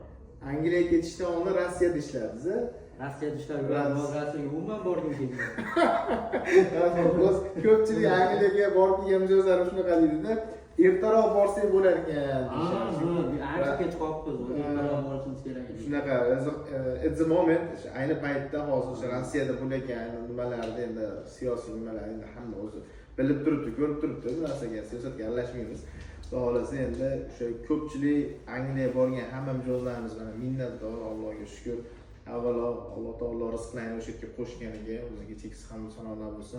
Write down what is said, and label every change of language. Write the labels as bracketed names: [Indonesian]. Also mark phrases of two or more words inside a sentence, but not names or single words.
[Uzbek] Angliyaga ketishdan oldin Rossiyada ishladingiz. Rossiyada ishlab yuradi, Rossiyaga umuman borgim kelmaydi. Ko'pchilik Angliyaga borib kelgan mijozlar shunaqa deydi-da, ertaroq borsak bo'lar ekan. Ancha kech qolibmiz, ertaroq borishimiz kerak edi. Shunaqa, [English] at the moment, [Uzbek] ayni paytda hozir Rossiyada bo'layotgan nimalarni endi siyosiy nimalarni endi hamma o'zi bilib turibdi, ko'rib turibdi, bu narsaga siyosatga aralashmaymiz. Xohlasa endi o'sha ko'pchilik Angliyaga borgan hamma mijozlarimiz mana minnatdor, Allohga shukr. Avvalo Alloh taolo rizqlarni o'sha yerga qo'shganiga o'ziga cheksiz hamd sanolar bo'lsin.